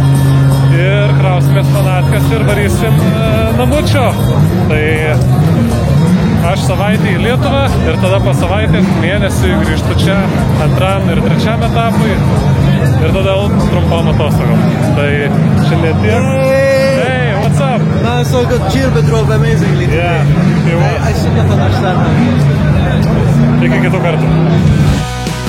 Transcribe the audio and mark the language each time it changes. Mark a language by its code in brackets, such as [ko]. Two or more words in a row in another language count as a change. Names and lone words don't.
[lt] Ir krausimės fanatkas ir varysim namučio. Tai aš savaitę į Lietuvą ir tada po savaitės mėnesį grįžtu čia antram ir trečiam etapui ir tada trumpom atostogom. Tai šiandien tiek. [en] Hey, what's up? No, it's all good. Gilbert drove amazingly today. Yeah, he was. I should not understand that. [lt] Iki kitų kartų.